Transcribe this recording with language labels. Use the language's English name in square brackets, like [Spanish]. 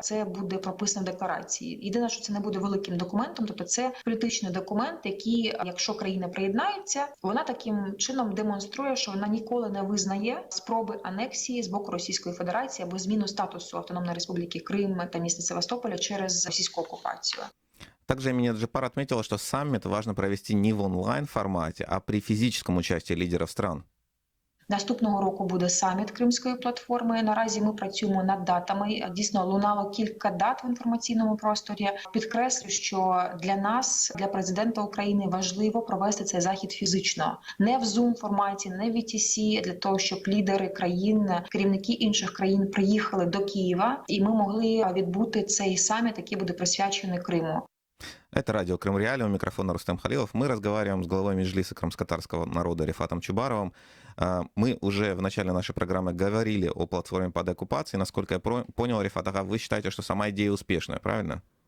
[Ukrainian] Це буде прописано в декларації. Єдине, що це не буде великим документом, тобто це політичний документ, який, якщо країна приєднається, вона таким чином демонструє, що вона ніколи не визнає спроби анексії з боку Російської Федерації або зміну статусу Автономної Республіки Крим та міста Севастополя через російську оккупацию. [Russian] Также Эмине Джапар отметила, что саммит важно провести не в онлайн-формате, а при физическом участии лидеров стран. [Ukrainian] Наступного року буде саміт Кримської платформи. Наразі ми працюємо над датами. Дійсно, лунало кілька дат в інформаційному просторі. Підкреслю, що для нас, для президента України, важливо провести цей захід фізично. Не в Zoom-форматі, не в VTC, для того, щоб лідери країн, керівники інших країн приїхали до Києва, і ми могли відбути цей саміт, який буде присвячений Криму. [Russian] Это радио «Крым Реалии», у микрофона Рустем Халилов. Мы разговариваем с главой Меджлиса крымско-татарского народа Рифатом Чубаровым. Мы уже в начале нашей программы говорили о платформе по деоккупации. Насколько я понял, Рифат, вы считаете, что сама идея успешная, правильно?